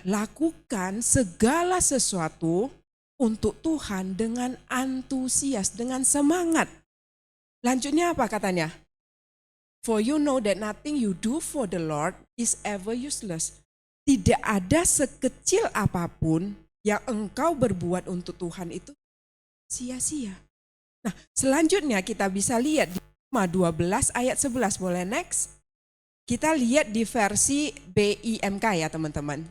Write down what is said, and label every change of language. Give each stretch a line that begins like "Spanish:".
Indonesian: Lakukan segala sesuatu untuk Tuhan dengan antusias, dengan semangat. Lanjutnya apa katanya?
English: For you know that nothing you do for the Lord is ever useless.
Indonesian: Tidak ada sekecil apapun yang engkau berbuat untuk Tuhan itu sia-sia. Nah, selanjutnya kita bisa lihat di Roma 12 ayat 11. Boleh next? Kita lihat di versi BIMK ya teman-teman.